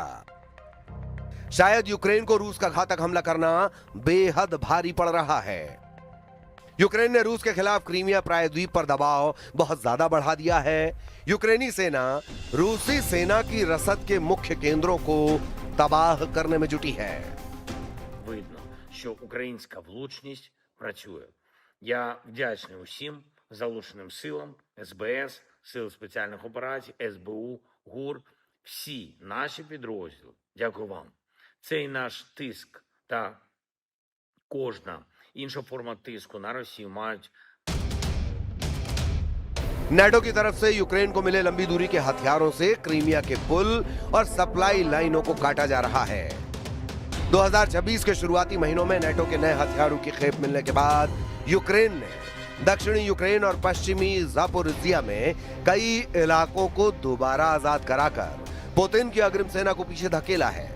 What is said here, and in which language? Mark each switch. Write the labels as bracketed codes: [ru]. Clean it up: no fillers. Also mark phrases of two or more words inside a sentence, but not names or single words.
[hi] शायद यूक्रेन को रूस का घातक हमला करना बेहद भारी पड़ रहा है। यूक्रेन ने रूस के खिलाफ क्रीमिया प्रायद्वीप पर दबाव बहुत ज्यादा बढ़ा दिया है। यूक्रेनी सेना रूसी सेना की रसद के मुख्य केंद्रों को तबाह करने में जुटी है। [uk] Видно, що українська влучність працює. Я вдячний усім залученим силам, СБС, Сил спеціальних операцій, СБУ, ГУР, всі наші підрозділи. Дякую вам. Цей наш тиск та кожна інша форма тиску на Росію мають [hi] नेटो की तरफ से यूक्रेन को मिले लंबी दूरी के हथियारों से क्रीमिया के पुल और [en] supply lines [hi] को काटा जा रहा है। 2026 के शुरुआती महीनों में नेटो के नए हथियारों की खेप मिलने के बाद यूक्रेन ने दक्षिणी यूक्रेन और पश्चिमी ज़ापोरिज़िया में कई इलाकों को दोबारा आजाद कराकर पुतिन की अग्रिम सेना को पीछे धकेला है।